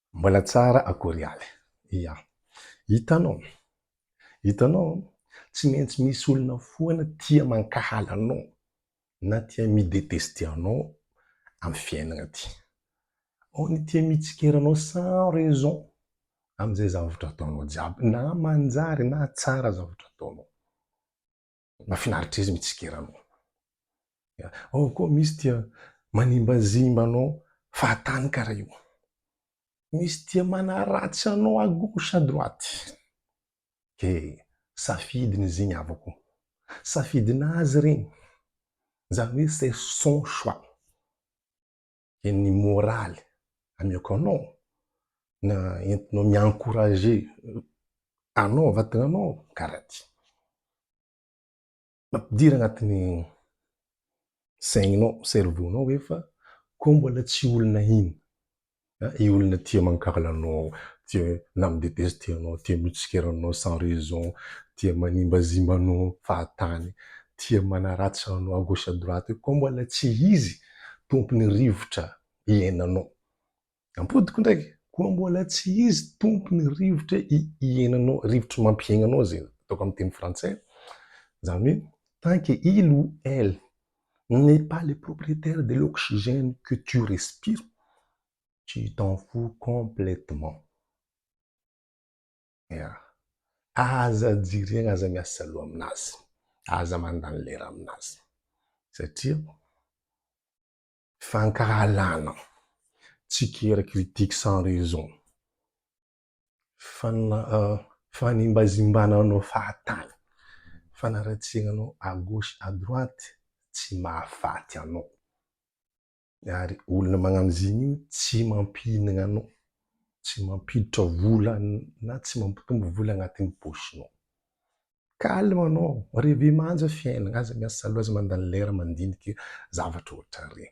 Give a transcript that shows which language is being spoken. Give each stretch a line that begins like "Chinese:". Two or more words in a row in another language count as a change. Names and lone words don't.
Malagasy: Mbola tsara akory aly. Ia. Hitanao, tsy maintsy misy olona foana tia mankahalanao na tia mideteste anao amin'ny fiainana ty. Ao ny tia mitsikera anao
French: sans raison
Malagasy: amin'izay zavatra ataonao jiaby, na manjary na tsara zavatra ataonao. Mahafinaritra izy mitsikera anao. Ao koa misy tia manimbazimba anao fahatany karaha io. Misy tia manaratsy anao
French: à gauche à droite.
Malagasy: Ke safidiny izy igny avako. Safidinazy regny. Zany hoe
French: c'est son choix.
Malagasy: Ke ny moraly amiako anao na entinao mi-encourager anao, vatagnanao karaha ty. Mampidiry agnatin'ny saigninao, cerveau-nao hoe fa koa mbola tsy olona iny. I olona tia mankahalanao, tia na mideteste anao, tia mitsikera anao
French: sans raison,
Malagasy: tia manimbazimba anao fahatany, tia manaratsy anao
French: à gauche à droite,
Malagasy: koa mbola tsy izy tompony rivotra iainanao. Ampodiko ndraiky, koa mbola tsy izy tompony rivotra iainanao, rivotry mampiaigna anao zegny, ataoko amin'ny teny frantsay. Zany hoe,
French: tant qu'il ou elle n'est pas le propriétaire de l'oxygène que tu respires, tu t'en fous complètement. Yeah.
Malagasy: Aza jirena, aza miasa loha aminazy, aza mandany lera aminazy. Satria fankahalana, tsikera
French: critique sans raison,
Malagasy: fanimbazimbananao fahatany, fanaratsiananao
French: à gauche à droite,
Malagasy: tsy mahafaty anao. Ary olona magnano zigny tsy mampinagna anao, tsy mampiditra vola na tsy mampitombo vola agnatin'ny posinao. Calme anao, revie manja fiainana, aza miasa loha, aza mandany lera mandiniky zavatra ohatra regny.